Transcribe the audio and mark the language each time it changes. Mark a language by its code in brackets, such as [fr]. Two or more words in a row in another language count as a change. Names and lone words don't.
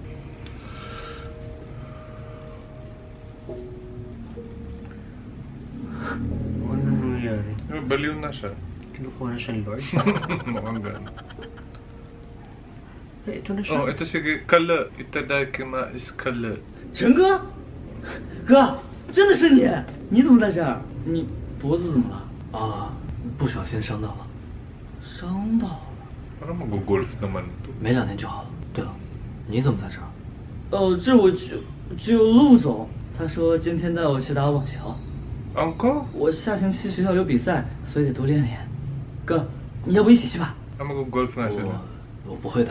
[tl] Ano nangyayari? Baliw na siya. Kinukuha na siyang Lord? Mukhang gano'n. Eh, ito na siya. Oh, ito sige. Kala. Itadakimasu is kala. [zh] 陈哥，哥，真的是你？你怎么在这儿？你脖子怎么了？啊，不小心伤到了，伤到了。 [tl] Parang mag-golf naman ito. [zh] 没2年就好了。对了，你怎么在这儿？这我只有陆总，他说今天带我去打网球。 Uncle? 我下星期学校有比赛，所以得多练练。哥，你要不一起去吧？ [tl] Mag-golf nga sila. [zh] 我不会打。